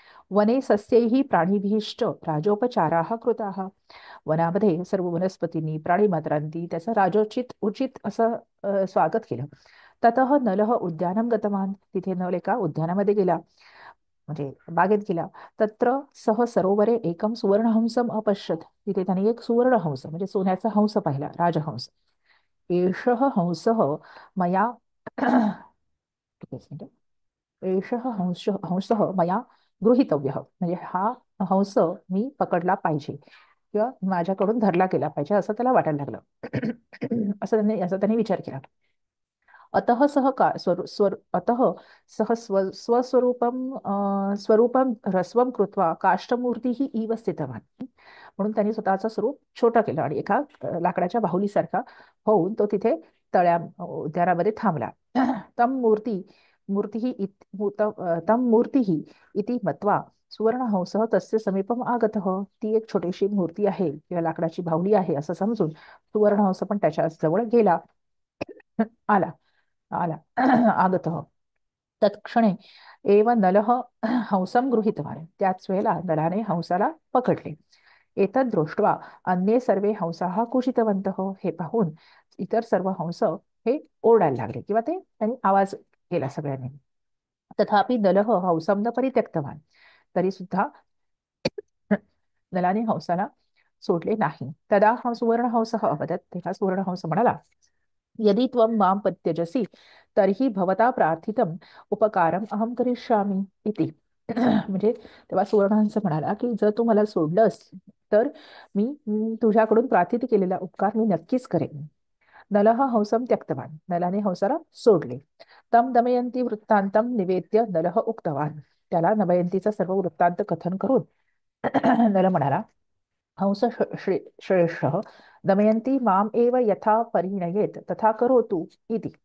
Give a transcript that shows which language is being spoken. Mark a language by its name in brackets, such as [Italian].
[Sanskrit] वने सस्यैः प्राणिभिश्च राजोपचाराः कृताः. [Marathi] वनामध्ये सर्व वनस्पतींनी प्राणीमात्रांनी त्याचं राजोचित उचित असं स्वागत केलं. [Sanskrit] ततः नलः उद्यानं गतवान्. [Marathi] तिथे नल एका उद्यानामध्ये गेला, म्हणजे बागेत गेला. [Sanskrit] तत्र सह सरोवरे एकम सुवर्णहंसम अपश्यत. [Marathi] तिथे त्याने एक सुवर्णहंस म्हणजे सोन्याचा हंस पाहिला, राजहंस. [Sanskrit] एषः हंसः मया एषः हंसः मया गृहीतव्यः. [Marathi] म्हणजे हा हंस मी पकडला पाहिजे किंवा माझ्याकडून धरला गेला पाहिजे असं त्याला वाटायला लागलं. असं त्याने विचार केला. [Sanskrit] अतः सह का स्वर स्वर अतः सह स्वस्वरूपं स्वरूपं ह्रस्वं कृत्वा काष्ठमूर्तीः इव स्थितवान्. [Marathi] म्हणून त्यांनी स्वतःचं स्वरूप छोटं केलं आणि एका लाकडाच्या बाहुलीसारखा होऊन तो तिथे उद्यानामध्ये थांबला. [Sanskrit] तम मूर्तिः तम मूर्तिः इति मत्वा सुवर्णहंसः तस्य समीपम आगतः. [Marathi] ती एक छोटीशी मूर्ती आहे किंवा लाकडाची बाहुली आहे असं समजून सुवर्णहंस पण त्याच्या जवळ गेला, आला आला आगतः. [Sanskrit] तत्क्षणे एव नलः हंसं गृहीतवान्. [Marathi] त्याच वेळेला नलाने हंसाला पकडले. [Sanskrit] एतद् दृष्ट्वा अन्ये सर्वे हंसाः कुषितवन्तः. [Marathi] हे पाहून इतर सर्व हंस हे ओरडायला लागले किंवा त्यांनी आवाज केला सगळ्यांनी. [Sanskrit] तथापि नलः हंसं न परित्यक्तवान्. [Marathi] तरी सुद्धा नलाने हंसाला सोडले नाही. [Sanskrit] तदा हा सुवर्णहंसः अवदत्. [Marathi] तेव्हा सुवर्णहंस म्हणाला, [Sanskrit] यदि त्वं मां पत्यजसि तर्हि भवता प्रार्थितम् उपकारम् अहं करिष्यामि इति. [Marathi] म्हणजे तेव्हा सुवर्णहंस म्हणाला की जर तू मला सोडलंस तर मी तुझ्याकडून प्रार्थित केलेला उपकार मी नक्कीच करेन. [Sanskrit] नलः हंसं त्यक्तवान्. [Marathi] नलाने हंसाला सोडले. [Sanskrit] तम दमयंती वृत्तांतम निवेद्य नलः उक्तवान्. [Marathi] त्याला दमयंतीचा सर्व वृत्तांत कथन करून नल म्हणाला, [Sanskrit] हंस श्रेष्ठ दमयंती माम एव यथा परिणयेत तथा करोतु इति.